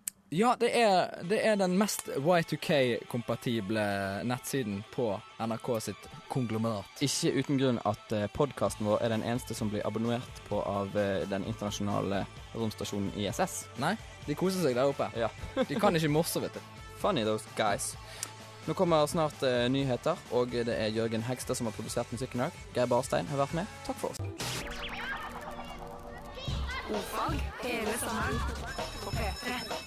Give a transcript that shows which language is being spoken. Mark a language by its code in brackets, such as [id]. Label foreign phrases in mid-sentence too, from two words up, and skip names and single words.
[no] Ja, det er den mest Y2K-kompatible nettsiden på NRK sitt konglomerat. Ikke uten grunn at podcasten vår er den eneste som blir abonnert på av den internasjonale romstasjonen ISS. Nei, de koser seg der oppe. Ja. De kan ikke morse, vet du. [en] Funny those guys. [no] Nå kommer snart nyheter, og det er Jørgen Hegstad som har produsert musikken i dag. Geir Barstein har vært med. Takk for oss. O-fag hele sommeren på P3.